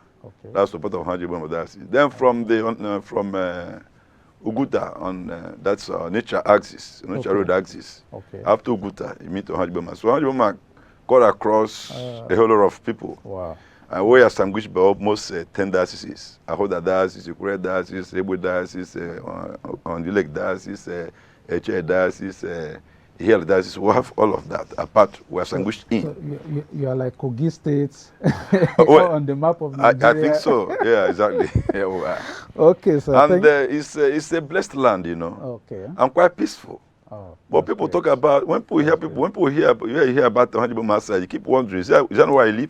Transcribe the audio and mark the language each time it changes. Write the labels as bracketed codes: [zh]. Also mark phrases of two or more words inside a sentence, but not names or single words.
[en] Okay. That's the part of Ohaji Egbema diocese. Then from Uguta that's nature axis, nature road axis. Okay. After Uguta, you meet Ohaji Egbema. So Ohaji Egbema got across a whole lot of people. Wow. And we are sandwiched by almost 10 dioceses. Ahoda Diocese, Ukure Diocese, Ebo Diocese, Ondilek Diocese, Eche Diocese, Hill Diocese. We have all of that apart. We are sandwiched in. So you are like Kogi States on the map of Nigeria. I think so. Yeah, exactly. Yeah, we are. Okay, so and it's a blessed land, you know. Okay. And quite peaceful. Oh, but people talk about when people hear about the Ohaji Egbema side, you keep wondering, is that where I live?